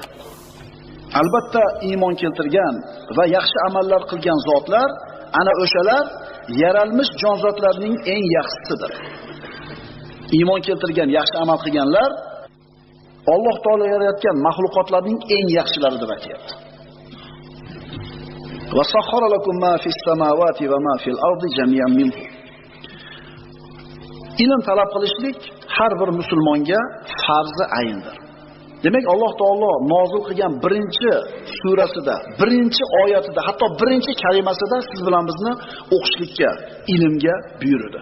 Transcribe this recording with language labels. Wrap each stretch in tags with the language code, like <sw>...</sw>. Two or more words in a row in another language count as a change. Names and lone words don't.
<uz>Albatta iymon keltirgan va yaxshi amallar qilgan zotlar ana o'shalar yaralmish jonzotlarning eng yaxshisidir. Iymon keltirgan, yaxshi amal qilganlar Alloh taolo yaratgan mahluqotlarning eng yaxshilari deb aytayapti.</uz> <ar>Va sahhara lakum ma fis samawati va ma fil ardi jami'an minhu.</ar> <uz>Ilm talab qilishlik har bir musulmonga farzi ayndir. Demak, Alloh taolo nozil qilgan birinchi surasida, birinchi oyatida, hatto birinchi kalimasida siz bilan bizni o'qishlikka, ilmga buyurdi.</uz>